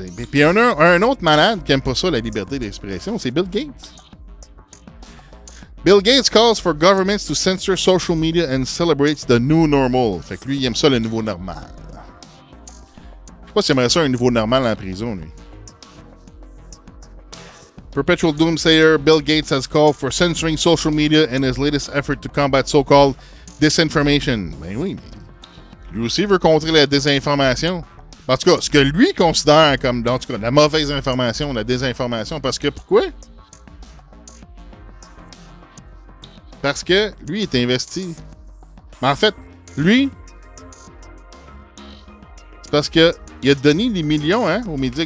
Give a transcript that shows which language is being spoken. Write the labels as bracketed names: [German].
[French] Puis un autre malade qui n'aime pas ça, la liberté d'expression, c'est Bill Gates. [English] Bill Gates calls for governments to censor social media and celebrates the new normal. [French] Fait que lui, il aime ça, le nouveau normal. Je sais pas s'il aimerait ça, un nouveau normal en prison, lui. [English] Perpetual doomsayer Bill Gates has called for censoring social media in his latest effort to combat so-called disinformation. [French] Ben oui, mais lui aussi veut contrer la désinformation. En tout cas, ce que lui considère comme, en tout cas, la mauvaise information, la désinformation, parce que, pourquoi? Parce que lui est investi. Mais en fait, lui, c'est parce qu'il a donné des millions, hein, aux médias.